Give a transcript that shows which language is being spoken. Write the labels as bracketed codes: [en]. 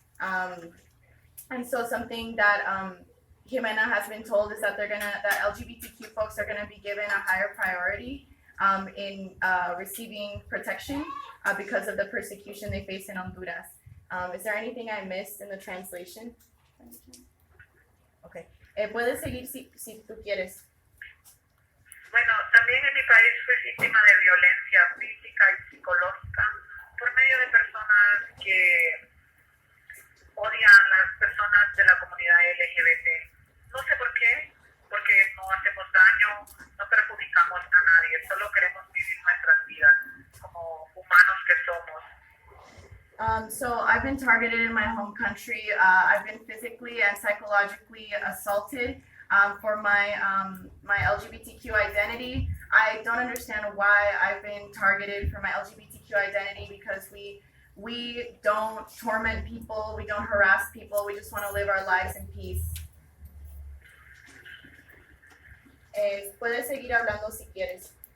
[en] And so something that Jimena has been told is that that LGBTQ folks are gonna be given a higher priority in receiving protection because of the persecution they face in Honduras. Is there anything I missed in the translation? Okay. [es] Puedes seguir si tú quieres. Bueno, también en mi país fui víctima de violencia física y psicológica por medio de personas que odian a las personas de la comunidad LGBT. No sé por qué, porque no hacemos daño, no perjudicamos a nadie, solo queremos vivir nuestras vidas como humanos que somos. [en] So I've been targeted in my home country. I've been physically and psychologically assaulted for my LGBTQ identity. I don't understand why I've been targeted for my LGBTQ identity because we don't torment people, we don't harass people, we just want to live our lives in peace. [es] Puedes seguir hablando si quieres.